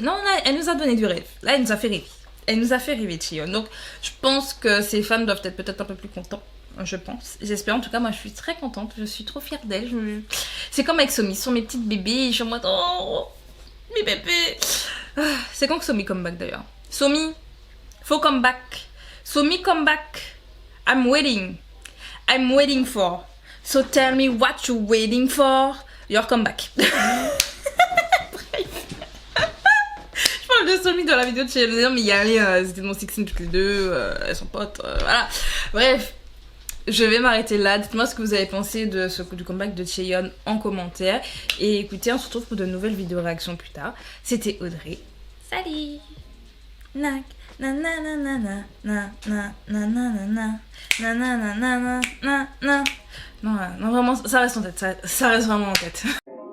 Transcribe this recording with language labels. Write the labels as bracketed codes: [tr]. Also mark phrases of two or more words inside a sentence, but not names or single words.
[fr] Non, elle nous a donné du rêve. Là, elle nous a fait rêver. Elle nous a fait rêver, Tion. Donc, je pense que ces femmes doivent être peut-être un peu plus contents. Je pense. J'espère. En tout cas, moi, je suis très contente. Je suis trop fière d'elle. C'est comme avec Somi. Ce sont mes petites bébés. Je suis en mode... Oh, mes bébés. C'est quand que Somi [en] come back, [fr] d'ailleurs? [en] Somi, faut come back. Somi, come back. I'm waiting. I'm waiting for. So tell me what you're waiting for. Your comeback. [fr] Je parle de Somi dans la vidéo de chez elle, mais il y a les c'était mon sexing toutes les deux, elles sont potes, voilà. Bref, je vais m'arrêter là. Dites-moi ce que vous avez pensé de ce coup du comeback de Chaeyeon en commentaire. Et écoutez, on se retrouve pour de nouvelles vidéos réactions plus tard. C'était Audrey. Salut. Nac. Na na na na na na na na na na na na na na na na. Non, vraiment, ça reste en tête, ça reste vraiment en tête.